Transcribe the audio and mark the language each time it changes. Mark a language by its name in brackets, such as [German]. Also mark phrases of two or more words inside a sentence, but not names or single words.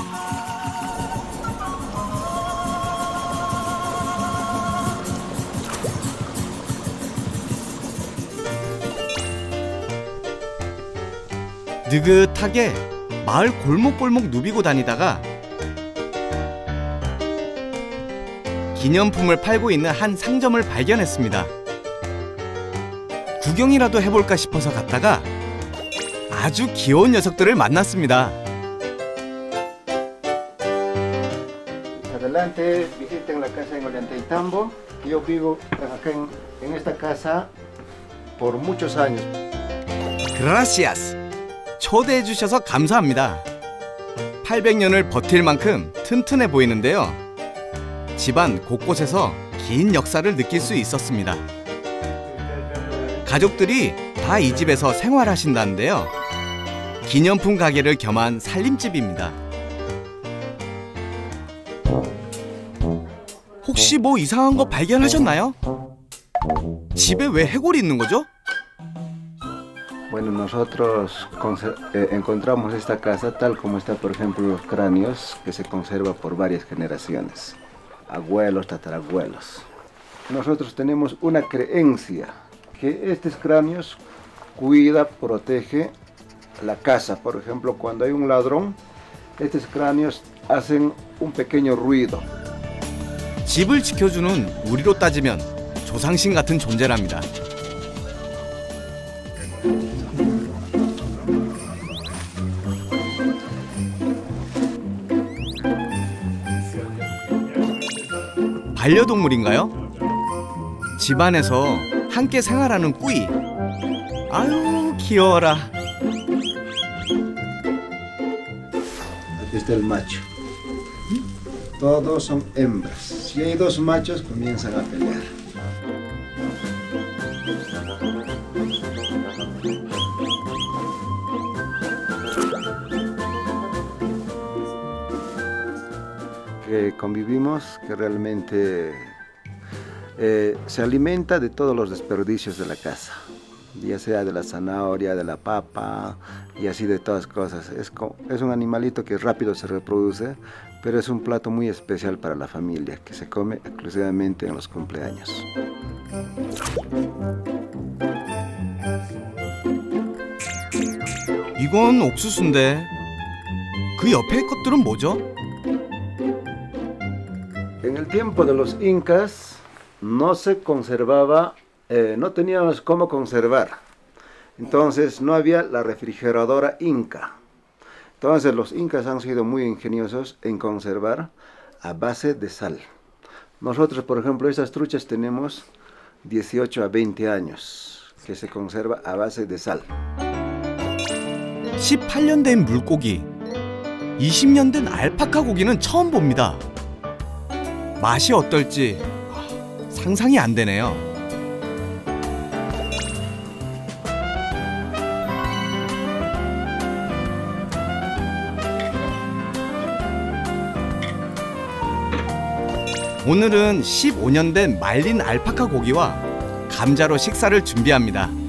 [Korean] 느긋하게 마을 골목골목 누비고 다니다가 기념품을 팔고 있는 한 상점을 발견했습니다. 구경이라도 해볼까 싶어서 갔다가 아주 귀여운 녀석들을 만났습니다. [Spanish] Adelante, visiten la casa en Ollantaytambo. Yo vivo acá en esta casa por muchos años. [Korean] 그라시아스. 초대해 주셔서 감사합니다. 800년을 버틸 만큼 튼튼해 보이는데요. 집안 곳곳에서 긴 역사를 느낄 수 있었습니다. 가족들이 다 이 집에서 생활하신다는데요. 기념품 가게를 겸한 살림집입니다. 혹시 뭐 이상한 거 발견하셨나요? 집에 왜 해골이 있는 거죠? [Spanish] Bueno, nosotros encontramos esta casa tal como está, por ejemplo, los cráneos que se conserva por varias generaciones. abuelos, tatarabuelos. Nosotros tenemos una creencia que estos cráneos cuida, protege la casa. Por ejemplo, cuando hay un ladrón, estos cráneos hacen un pequeño ruido. [Korean] 집을 지켜주는 우리로 따지면 조상신 같은 존재랍니다. 반려동물인가요? 집안에서 함께 생활하는 꾸이. 아유, 귀여워라. [Spanish] Aquí está el macho. Todos son hembras. Si hay dos machos, comienzan a pelear. Que convivimos, que realmente se alimenta de todos los desperdicios de la casa, ya sea de la zanahoria, de la papa y así de todas cosas. Es un animalito que rápido se reproduce, pero es un plato muy especial para la familia, que se come exclusivamente en los cumpleaños. [Korean] 이건 옥수수인데 그 옆에 것들은 뭐죠? [Spanish] En el tiempo de los incas no se conservaba, no teníamos cómo conservar. Entonces no había la refrigeradora inca. Entonces los incas han sido muy ingeniosos en conservar a base de sal. Nosotros, por ejemplo, estas truchas tenemos 18 a 20 años que se conserva a base de sal. [Korean] 18년 된 물고기, 20년 된 알파카 고기는 처음 봅니다. 맛이 어떨지 상상이 안 되네요. 오늘은 15년 된 말린 알파카 고기와 감자로 식사를 준비합니다.